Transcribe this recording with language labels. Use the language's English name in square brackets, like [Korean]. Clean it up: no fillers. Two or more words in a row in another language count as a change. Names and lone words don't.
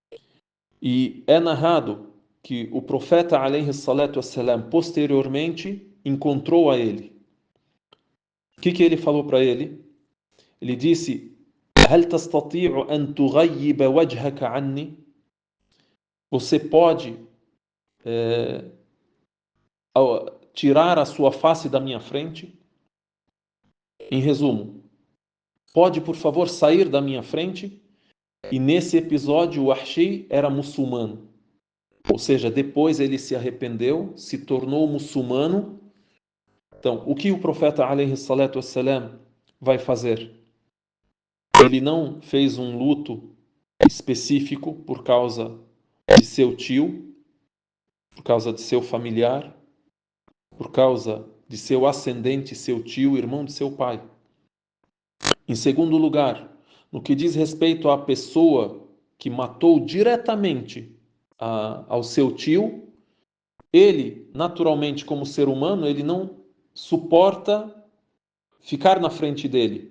[Portuguese] E é narrado que o profeta [Arabic] عليه الصلاة والسلام [Portuguese] posteriormente encontrou a ele. O que ele falou para ele? Ele disse: [Arabic] هل تستطيع أن تغيب وجهك عني? [Portuguese] Você pode tirar a sua face da minha frente? Em resumo, pode por favor sair da minha frente? E nesse episódio o Wahshi era muçulmano. Ou seja, depois ele se arrependeu, se tornou muçulmano. Então, o que o profeta [Arabic] عليه الصلاة والسلام [Portuguese] vai fazer? Ele não fez um luto específico por causa de seu tio, por causa de seu familiar, por causa de seu ascendente, seu tio, irmão de seu pai. Em segundo lugar, no que diz respeito à pessoa que matou diretamente ao seu tio, ele, naturalmente, como ser humano, ele não suporta ficar na frente dele.